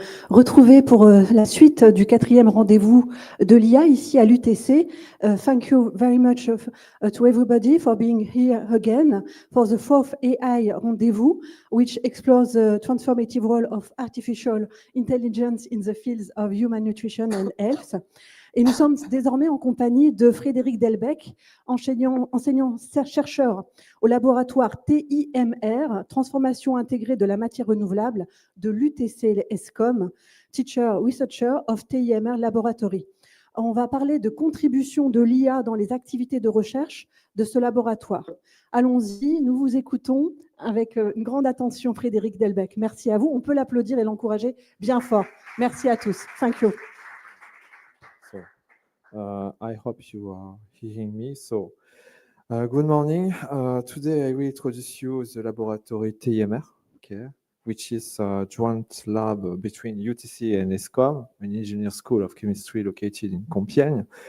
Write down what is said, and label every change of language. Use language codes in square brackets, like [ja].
[fr] retrouver pour la suite du 4e rendez-vous de l'IA ici à l'UTC. [en] Thank you very much to everybody for being here again for the 4th AI RendezVous, which explores the transformative role of artificial intelligence in the fields of human nutrition and health. [fr] Et nous sommes désormais en compagnie de Frédéric Delbecq, enseignant-chercheur au laboratoire TIMR, Transformation intégrée de la matière renouvelable de l'UTC-ESCOM, [en] Teacher Researcher of TIMR Laboratory. [fr] On va parler de contribution de l'IA dans les activités de recherche de ce laboratoire. Allons-y, nous vous écoutons avec une grande attention, Frédéric Delbecq. Merci à vous. On peut l'applaudir et l'encourager bien fort. Merci à tous. [en] Thank you. I hope you are hearing me. So, good morning. Today I will introduce you the laboratory TIMR, okay, which is a joint lab between UTC and ESCOM, an engineering school of chemistry located in Compiègne.